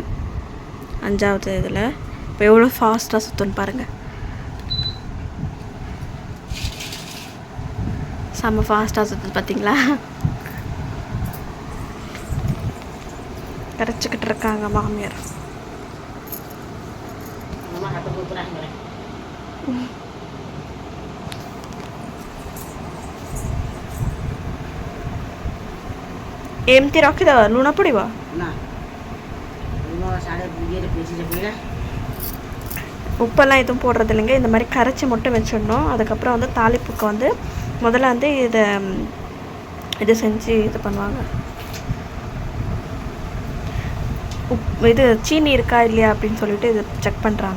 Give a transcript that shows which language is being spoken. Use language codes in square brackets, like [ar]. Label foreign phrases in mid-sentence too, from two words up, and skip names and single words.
[ta] 5வது இதில் இப்போ எவ்வளோ ஃபாஸ்ட்டாக சுற்றுன்னு பாருங்கள். செம்ம ஃபாஸ்ட்டாக சுற்றுது பார்த்தீங்களா. கரைச்சிக்கிட்டு இருக்காங்க மாமியார். [or] ମାମା ହାତକୁ ପୁରା ହେଇଗଲା। ଏମିତି ରଖିଦେବା, ଲୁଣ ପଡ଼ିବ ନା ଲୁଣ ସାଡ଼େ ଇଏରେ ପେଚିରେ ପଡ଼ିଲା। [ta] உப்பெல்லாம் எதுவும் போடுறது இல்லைங்க. இந்த மாதிரி கரைச்சி மட்டும் வச்சிடணும். அதுக்கப்புறம் வந்து தாளிப்புக்கு வந்து முதல்ல வந்து இது செஞ்சு இது பண்ணுவாங்க. இது சீனி இருக்கா இல்லையா அப்படின்னு சொல்லிட்டு இது செக் பண்ணுறாங்க.